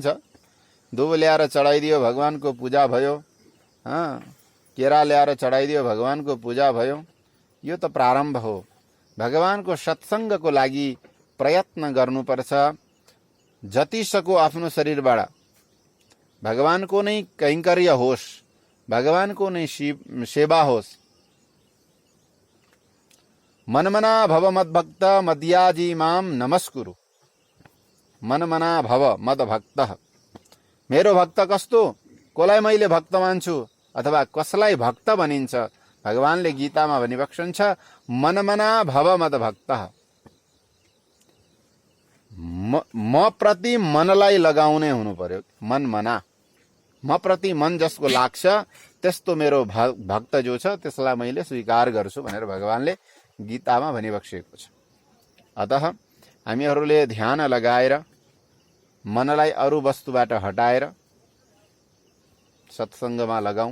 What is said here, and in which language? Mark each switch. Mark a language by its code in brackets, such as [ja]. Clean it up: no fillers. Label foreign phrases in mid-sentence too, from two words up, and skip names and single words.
[ne] दुब ल्याएर चढाइदियो भगवानको पूजा भयो, केरा ल्याएर चढाइदियो भगवानको पूजा भयो। यो त प्रारम्भ हो। भगवानको सत्सङ्गको लागि प्रयत्न गर्नुपर्छ। जति सको आफ्नो शरीरबाट भगवानको नै कैंकर्य होस्, भगवानको नै सेवा होस्। [sa] मनमना भव मद्भक्त मद्याजी माम नमस्कुरु। मनमना भव मद्भक्त, [ne] मेरो भक्त कस्तो, कसलाई मैले भक्त मान्छु अथवा कसलाई भक्त भनिन्छ। भगवानले गीतामा भनिबक्सन्छ [sa] मनमना भव मद्भक्त। [ne] म प्रति मनलाई लगाउने हुनु पर्यो। मन मना, म प्रति मन जसको लाग्छ त्यस्तो मेरो भक्त जो छ त्यसलाई मैले स्वीकार गर्छु भनेर भगवानले गीतामा भनिबक्सेको छ। अतः हामीहरूले ध्यान लगाएर मनलाई अरू वस्तुबाट हटाएर सत्सङ्गमा लगाऊ।